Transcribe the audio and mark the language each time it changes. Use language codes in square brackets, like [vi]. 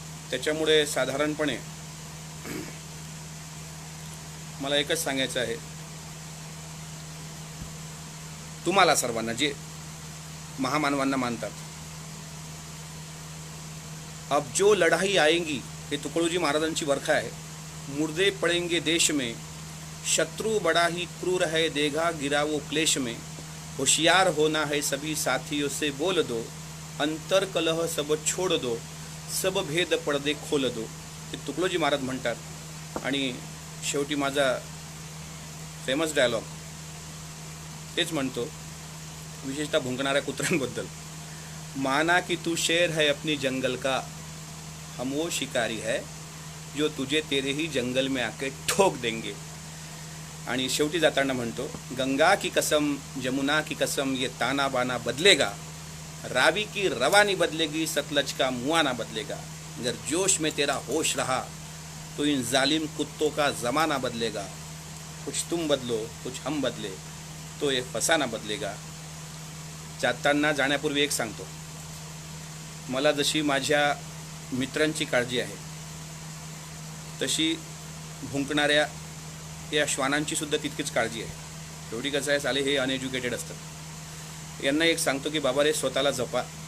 [mr] त्याच्यामुळे साधारणपणे मला एकच सांगायचं आहे, तुम्हाला सर्वांना जे महामानवांना मानतात, [hi] अब जो लढाई आएंगी, [mr] हे तुकडोजी महाराजांची वर्खा आहे. [hi] मुर्दे पड़ेंगे देश में, शत्रु बड़ा ही क्रूर है, देगा गिरा वो क्लेश में, होशियार होना है सभी साथियों से बोल दो, अंतर कलह सब छोड़ दो, सब भेद पडदे खोल दो, [mr] हे तुकडोजी महाराज म्हणतात. आणि शेवटी माझा फेमस डायलॉग तेच म्हणतो, विशेषतः भुंकणाऱ्या कुत्र्यांबद्दल, [hi] माना कि तू शेर है अपनी जंगल का, हम वो शिकारी है जो तुझे तेरे ही जंगल में आके ठोक देंगे. [mr] आणि शेवटी जाताना म्हणतो, [hi] गंगा की कसम, जमुना की कसम, ये ताना बाना बदलेगा, रावी की रवानी बदलेगी, सतलज का मुआना बदलेगा, अगर जोश में तेरा होश रहा तो इन जालिम कुत्तों का ज़माना बदलेगा, कुछ तुम बदलो कुछ हम बदले तो ये फसाना बदलेगा. [mr] जाताना जाण्यापूर्वी एक सांगतो, मला जशी माझ्या मित्रांची काळजी आहे तशी भुंकणाऱ्या या श्वानांची सुद्धा तितकीच काळजी आहे. शेवटी कसं आहे, साले हे अनएज्युकेटेड असतात. यांना एक सांगतो की बाबा रे, स्वतःला जपा,